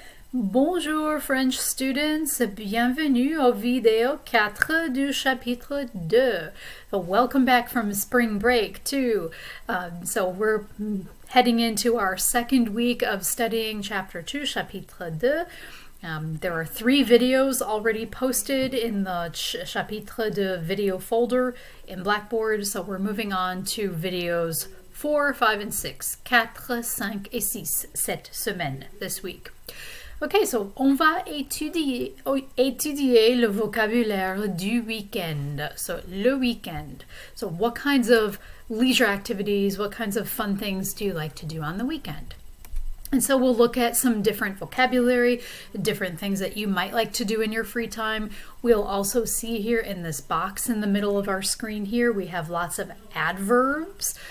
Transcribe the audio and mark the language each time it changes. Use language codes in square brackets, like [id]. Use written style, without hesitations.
[fr] Bonjour [en] French students, [fr] bienvenue au vidéo 4 du chapitre 2. [en] So welcome back from spring break too. So we're heading into our second week of studying chapter 2, chapitre 2. There are 3 videos already posted in the chapitre 2 video folder in Blackboard, so we're moving on to videos 4, 5, and 6, [fr] 4, 5 et 6 cette semaine, [en] this week. Ok, so [fr] on va étudier le vocabulaire du week-end. So, le weekend. [en] So, what kinds of leisure activities, what kinds of fun things do you like to do on the weekend? And so we'll look at some different vocabulary, different things that you might like to do in your free time. We'll also see here in this box in the middle of our screen here, we have lots of adverbs.